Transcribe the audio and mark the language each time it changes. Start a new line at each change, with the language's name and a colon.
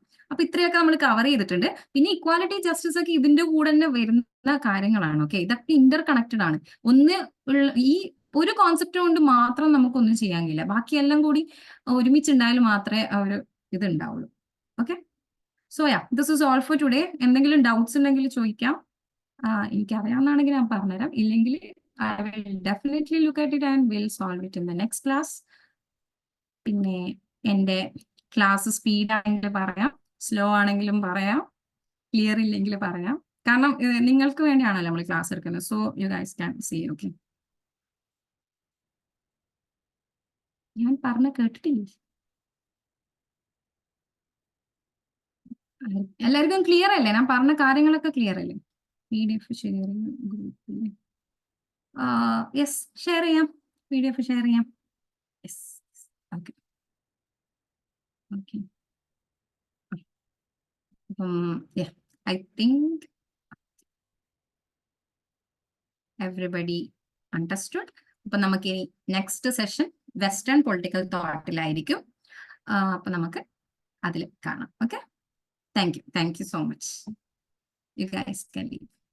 Malayalam: അപ്പൊ ഇത്രയൊക്കെ നമ്മൾ കവർ ചെയ്തിട്ടുണ്ട്. പിന്നെ ഇക്വാലിറ്റി, ജസ്റ്റിസ് ഒക്കെ ഇതിന്റെ കൂടെ തന്നെ വരുന്ന കാര്യങ്ങളാണ്. ഓക്കെ, ഇതൊക്കെ ഇന്റർ കണക്റ്റഡ് ആണ്. ഈ ഒരു കോൺസെപ്റ്റ് കൊണ്ട് മാത്രം നമുക്കൊന്നും ചെയ്യാൻ കഴിയില്ല, ബാക്കിയെല്ലാം കൂടി ഒരുമിച്ചുണ്ടായാലും മാത്രമേ ഒരു ഇത് ഉണ്ടാവുള്ളൂ.
English: Okay, so this is all for today.
Malayalam: എന്തെങ്കിലും ഡൗട്ട്സ് ഉണ്ടെങ്കിൽ ചോദിക്കാം. എനിക്കറിയാവുന്നതാണെങ്കിൽ ഞാൻ പറഞ്ഞുതരാം, ഇല്ലെങ്കിൽ
English: I will definitely look at it and will solve it in the next class.
Malayalam: പിന്നെ എൻ്റെ ക്ലാസ് സ്പീഡ് ആണെങ്കിൽ പറയാം, സ്ലോ ആണെങ്കിലും പറയാം, ക്ലിയർ ഇല്ലെങ്കിൽ പറയാം. കാരണം നിങ്ങൾക്ക് വേണ്ടിയാണല്ലോ നമ്മൾ ക്ലാസ് എടുക്കുന്നത്.
English: So you guys can see.
Malayalam: Okay, ഞാൻ പറഞ്ഞ കേട്ടിട്ടില്ലേ? എല്ലാവർക്കും ക്ലിയർ അല്ലേ? ഞാൻ പറഞ്ഞ കാര്യങ്ങളൊക്കെ ക്ലിയർ അല്ലേ? PDF ഷെയർ ഗ്രൂപ്പിൽ യെസ് ഷെയർ ചെയ്യാം, PDF ഷെയർ ചെയ്യാം. Yes, okay okay.
English: I think everybody understood.
Malayalam: അപ്പൊ നമുക്ക് ഇനി നെക്സ്റ്റ് സെഷൻ വെസ്റ്റേൺ പൊളിറ്റിക്കൽ തോട്ടിലായിരിക്കും. അപ്പൊ നമുക്ക് അതിൽ കാണാം. Okay,
English: Thank you so much. You guys can leave.